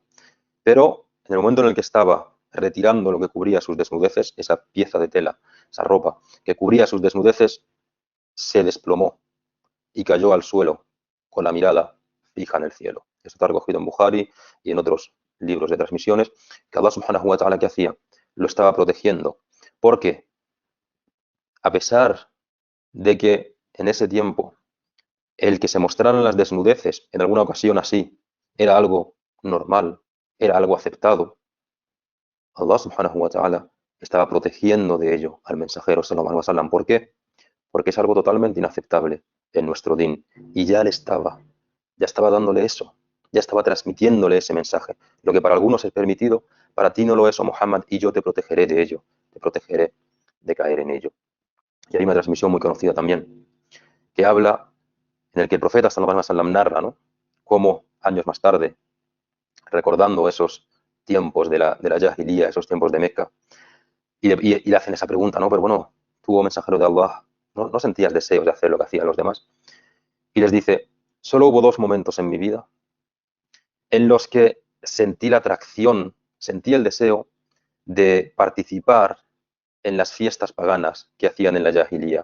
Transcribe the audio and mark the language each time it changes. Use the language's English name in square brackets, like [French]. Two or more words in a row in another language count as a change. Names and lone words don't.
[Spanish] Pero en el momento en el que estaba retirando lo que cubría sus desnudeces, esa pieza de tela, esa ropa que cubría sus desnudeces, se desplomó y cayó al suelo con la mirada fija en el cielo. Esto está recogido en Bukhari y en otros libros de transmisiones, que Allah [Arabic] سبحانه وتعالى, [Spanish] ¿qué hacía? Lo estaba protegiendo. Porque a pesar de que en ese tiempo el que se mostraran las desnudeces en alguna ocasión así era algo normal, era algo aceptado, Allah [Arabic] سبحانه وتعالى [Spanish] estaba protegiendo de ello al mensajero [Arabic] صلى الله عليه وسلم. [Spanish] ¿Por qué? Porque es algo totalmente inaceptable en nuestro din. Y ya estaba dándole eso, ya estaba transmitiéndole ese mensaje. Lo que para algunos es permitido, para ti no lo es, oh Muhammad, y yo te protegeré de ello, te protegeré de caer en ello. Y hay una transmisión muy conocida también, que habla, en el que el profeta [Arabic] صلى الله عليه وسلم [Spanish] narra, ¿no?, cómo años más tarde, recordando esos tiempos de la Jahiliya, esos tiempos de Meca, y le hacen esa pregunta, ¿no? Pero bueno, tú, oh mensajero de Allah, ¿no sentías deseos de hacer lo que hacían los demás? Y les dice: solo hubo dos momentos en mi vida en los que sentí la atracción, sentí el deseo de participar en las fiestas paganas que hacían en la Jahiliya.